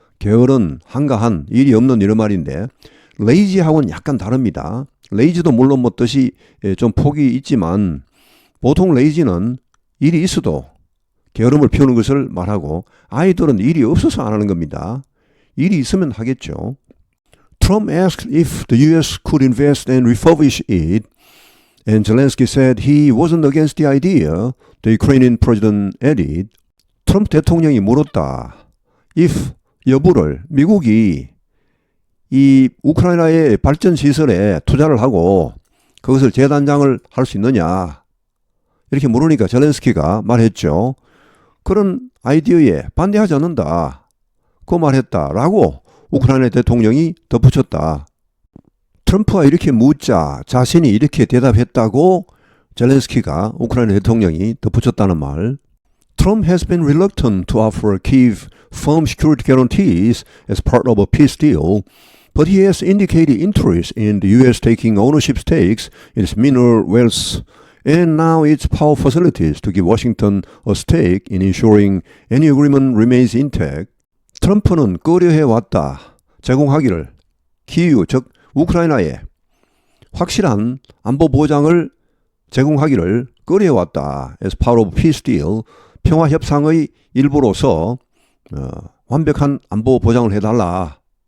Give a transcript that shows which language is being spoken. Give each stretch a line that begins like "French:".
Korean: 게으른, 한가한, 일이 없는 이런 말인데 레이지하고는 약간 다릅니다. 레이지도 물론 뭐 뜻이 좀 폭이 있지만 보통 레이지는 일이 있어도 게으름을 피우는 것을 말하고 아이들은 일이 없어서 안 하는 겁니다. 일이 있으면 하겠죠.
English: Trump asked if the U.S. could invest and refurbish it, and Zelensky said he wasn't against the idea, the Ukrainian president added.
Korean: 트럼프 대통령이 물었다. if, 여부를 미국이 이 우크라이나의 발전 시설에 투자를 하고 그것을 재단장을 할 수 있느냐 이렇게 물으니까 젤렌스키가 말했죠. 그런 아이디어에 반대하지 않는다. 그 말했다라고 우크라이나 대통령이 덧붙였다. 트럼프가 이렇게 묻자 자신이 이렇게 대답했다고 젤렌스키가 우크라이나 대통령이 덧붙였다는 말.
English: Trump has been reluctant to offer Kyiv firm security guarantees as part of a peace deal, but he has indicated interest in the U.S. taking ownership stakes in its mineral wealth and now its power facilities to give Washington a stake in ensuring any agreement remains intact.
Korean: 트럼프는 꺼려해왔다. 제공하기를 키이우 즉 우크라이나에 확실한 안보 보장을 제공하기를 꺼려해왔다.
English: As part of peace deal,
Korean: 평화협상의 일부로서 완벽한 안보 보장을 해달라.